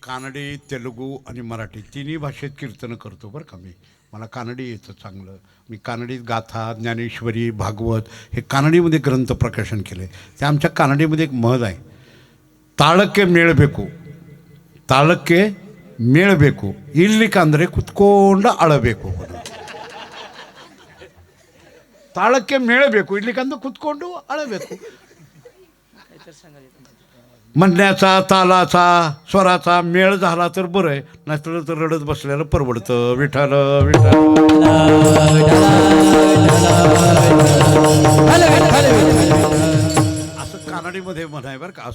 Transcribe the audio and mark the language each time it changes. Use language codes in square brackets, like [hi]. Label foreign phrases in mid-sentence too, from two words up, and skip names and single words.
[mr] कानडी, तेलुगू आणि मराठी तिन्ही भाषेत कीर्तनं करतो बरं का मी. मला कानडी येतं चांगलं. मी कानडीत गाथा, ज्ञानेश्वरी, भागवत हे कानडीमध्ये ग्रंथ प्रकाशन केले. ते आमच्या कानडीमध्ये एक म्हण आहे, [kn] ತಾಳಕ್ಕೆ ಮೇಳಬೇಕು, ತಾಳಕ್ಕೆ ಮೇಳಬೇಕು, ಇಲ್ಲಿಕಂದ್ರೆ ಕುತ್ಕೊಂಡು ಅಳಬೇಕು. ತಾಳಕ್ಕೆ ಮೇಳಬೇಕು, ಇಲ್ಲಿಕಂದ್ರೆ ಕುತ್ಕೊಂಡು ಅಳಬೇಕು. [mr] म्हणण्याचा, तालाचा, स्वराचा मेळ झाला तर बरं आहे, नाहीतर तर रडत बसलेलं परवडतं. विठ्ठल विठ्ठल. असं कानडीमध्ये म्हणाय बरं का.